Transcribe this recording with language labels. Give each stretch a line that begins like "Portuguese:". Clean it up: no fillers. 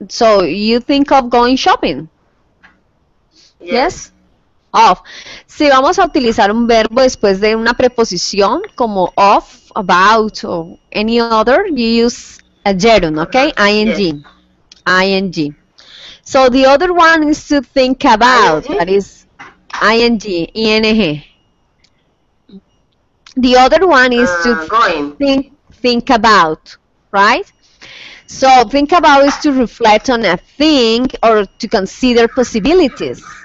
English: So you think of going shopping? Yes? Of.
Spanish: Si vamos a utilizar un verbo después de una preposición como of, about,
English: or any other, you use a gerund, okay? ing. ing. So the other one is to think about. ING? That is ing, ing. The other one is to Going. think about, right? So think about is to reflect on a thing or to consider possibilities.